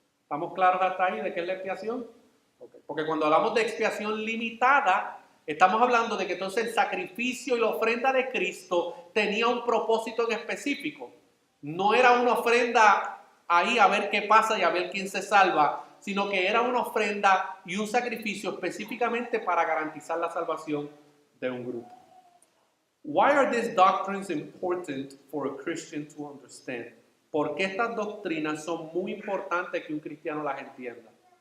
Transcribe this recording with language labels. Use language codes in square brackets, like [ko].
[es] ¿Estamos claros hasta ahí de qué es la expiación? Okay. Porque cuando hablamos de expiación limitada, estamos hablando de que entonces el sacrificio y la ofrenda de Cristo tenía un propósito en específico. No era una ofrenda ahí a ver qué pasa y a ver quién se salva, sino que era una ofrenda y un sacrificio específicamente para garantizar la salvación de un grupo. [en] Why are these doctrines important for a Christian to understand? [es] ¿Por qué estas doctrinas son muy importantes que un cristiano las entienda?